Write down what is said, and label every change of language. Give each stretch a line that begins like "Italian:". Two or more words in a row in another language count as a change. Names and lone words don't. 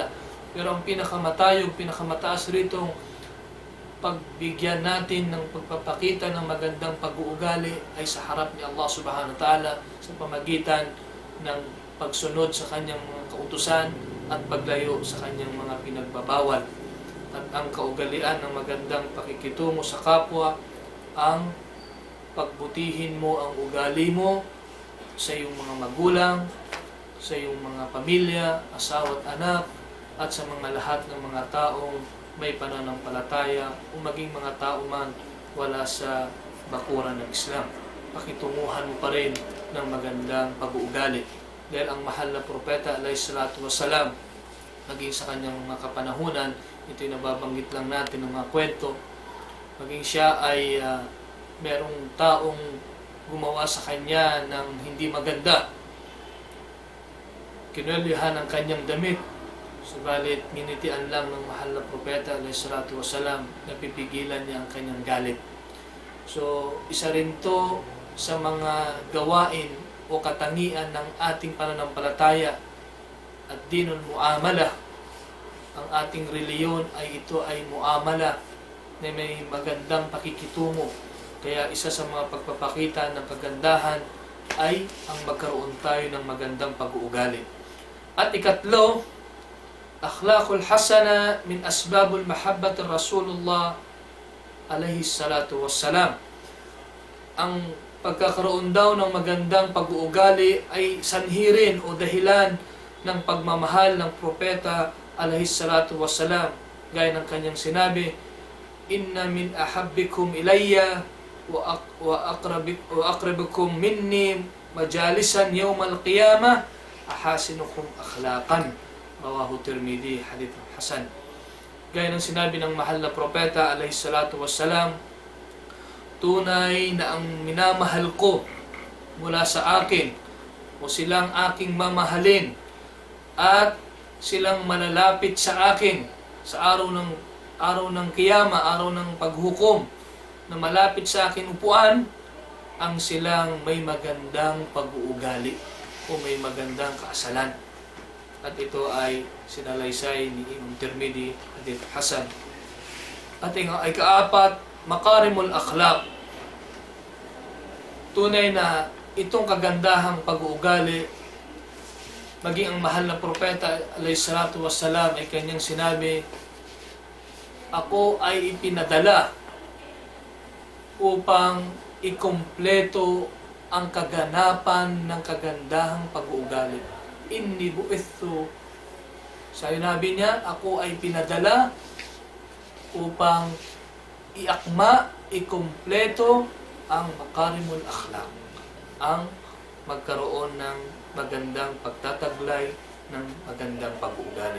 Filipino: Pero ang pinakamatayog, pinakamataas rito, pagbigyan natin ng pagpapakita ng magandang pag-uugali ay sa harap ni Allah
Arabic: سبحانه وتعالى
Filipino: sa pamagitan ng pagsunod sa kanyang mga kautusan at paglayo sa kanyang mga pinagbabawal. At ang kaugalian ng magandang pakikitungo sa kapwa ang pagbutihin mo ang ugali mo sa iyong mga magulang, sa iyong mga pamilya, asawa at anak, at sa mga lahat ng mga taong may pananampalataya o maging mga tao man wala sa bakuran ng Islam. Pakitunguhan mo pa rin ng magandang pag-uugali. Dahil ang mahal na propeta
Arabic: عليه الصلاة والسلام,
Filipino: maging sa kanyang mga kapanahunan, ito'y nababanggit lang natin ng mga kwento, maging siya ay merong taong gumawa sa kanya ng hindi maganda. Kinwelyohan ang kanyang damit, subalit minitian lang ng mahal na propeta
Arabic: عليه الصلاة والسلام,
Filipino: napipigilan niya ang kanyang galit. So, isa rin to sa mga gawain o katangian ng ating pananampalataya at
Arabic: دين المعاملة.
Filipino: Ang ating reliyon ay ito ay muamala na may magandang pakikitungo. Kaya isa sa mga pagpapakita ng kagandahan ay ang magkaroon tayo ng magandang pag-uugali. At ikatlo,
Arabic: أخلاق الحسنة من أسباب المحبة رسول الله عليه الصلاة والسلام.
Filipino: Ang pagkakaroon daw ng magandang pag-uugali ay sanhirin o dahilan ng pagmamahal ng propeta
Arabic: عليه الصلاة والسلام.
Filipino: Gaya ng kanyang sinabi,
Arabic: إن من أحبكم إلي وأقربكم مني مجالسا يوم القيامة أحاسنكم أخلاقا. رواه Tirmidhi، حديث حسن.
Filipino: Gaya ng sinabi ng mahal na propeta
Arabic: عليه الصلاة والسلام,
Filipino: tunay na ang minamahal ko mula sa akin o silang aking mamahalin at silang malalapit sa akin sa araw ng kiyama, araw ng paghukom, na malapit sa akin upuan, ang silang may magandang pag-uugali o may magandang kaasalan. At ito ay sinalaysay ni Imam Tirmidhi,
Arabic: حديث حسن.
Filipino: At ay kaapat,
Arabic: مكارم الأخلاق.
Filipino: Tunay na itong kagandahang pag-uugali, maging ang mahal na propeta
Arabic: عليه الصلاة والسلام
Filipino: ay kanyang sinabi, ako ay ipinadala upang ikumpleto ang kaganapan ng kagandahang pag-uugali.
Arabic: إني بعثت,
Filipino: sinabi niya, ako ay pinadala upang iakma, ikumpleto ang
Arabic: مكارم الأخلاق,
Filipino: ang magkaroon ng magandang pagtataglay ng magandang pag-uugali.